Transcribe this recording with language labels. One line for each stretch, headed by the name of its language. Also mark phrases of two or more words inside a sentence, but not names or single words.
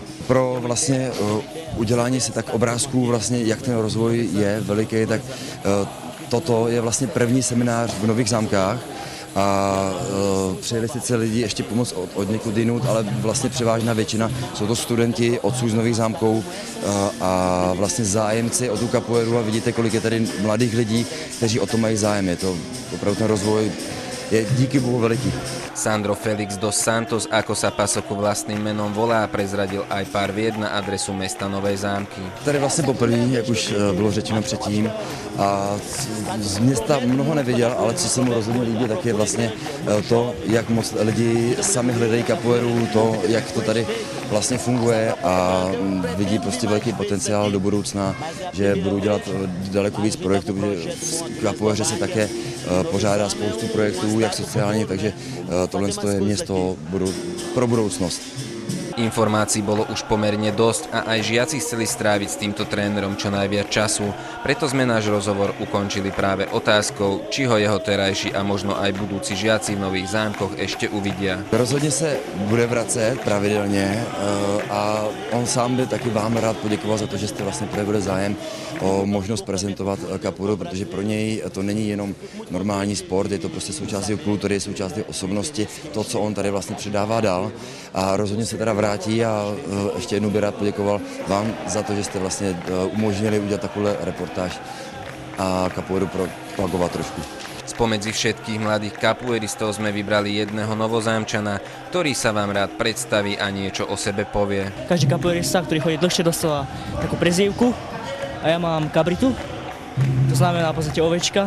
Czech: Pro vlastně udělání si tak obrázků vlastně, jak ten rozvoj je veliký, tak toto je vlastně první seminář v Nových Zámkách a přijeli sice lidi ještě pomoct od někud jinut, ale vlastně převážná většina jsou to studenti odsud z Nových Zámků a vlastně zájemci o tu capoeiru a vidíte, kolik je tady mladých lidí, kteří o to mají zájem. Je to opravdu ten rozvoj je díky Bohu veliký.
Slovak: Sandro Felix dos Santos, ako sa Pasoku vlastným menom volá, prezradil aj pár vied na adresu mesta Nové Zámky.
Czech: Tady vlastně poprvé, jak už bylo řečeno předtím, a z města mnoho neviděl, ale co se mu rozhodně líbí, tak je vlastně to, jak moc lidi sami hledají capoeiru, to, jak to tady vlastně funguje a vidí prostě velký potenciál do budoucna, že budou dělat daleko víc projektů, že v capoeiře se také pořádá spoustu projektů, jak sociálně, takže tohle je město pro budoucnost.
Slovak: Informácií bolo už pomerne dosť a aj žiaci chceli stráviť s týmto trénerom čo najviac času, preto sme náš rozhovor ukončili práve otázkou, či ho jeho terajší a možno aj budúci žiaci v Nových Zámkoch ešte uvidia.
Czech: Rozhodně se bude vracet pravidelně a on sám by taky vám rád poděkoval za to, že jste vlastně projevili zájem o možnost prezentovat capoeiru, protože pro něj to není jenom normální sport, je to prostě součástí kultury, součástí osobnosti, to, co on tady vlastně předává dál a rozhodně se teda vrátí a ještě jednou by rád poděkoval vám za to, že jste vlastně umožnili udělat takovou reportáž a capoeiru propagovat trošku.
Slovak: Spomedzi všetkých mladých capoeiristov sme vybrali jedného Novozámčana, ktorý sa vám rád predstaví a niečo o sebe povie. Každý capoeirista, ktorý chodí dlhšie, dostáva takú prezývku a ja mám Cabritu, to znamená v podstate ovečka.